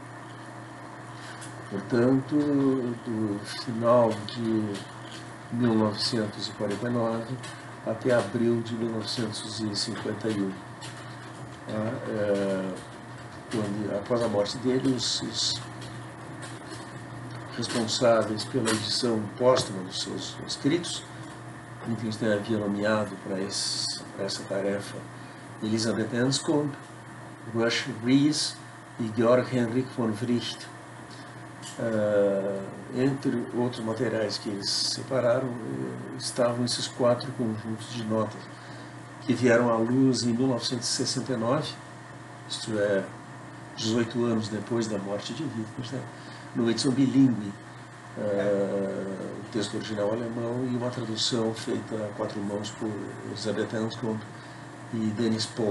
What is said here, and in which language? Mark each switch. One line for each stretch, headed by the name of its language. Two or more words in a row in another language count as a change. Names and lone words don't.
Portuguese: Portanto, do final de 1949 até abril de 1951. Quando, após a morte dele, os responsáveis pela edição póstuma dos seus escritos, Wittgenstein havia nomeado para essa tarefa Elisabeth Anscombe, Rush Rees e Georg Henrik von Wright. Entre outros materiais que eles separaram, estavam esses 4 conjuntos de notas, que vieram à luz em 1969, isto é, 18 anos depois da morte de Wittgenstein, numa edição bilíngue, o texto original alemão e uma tradução feita a 4 mãos por Elisabeth Anscombe e Dennis Pohl.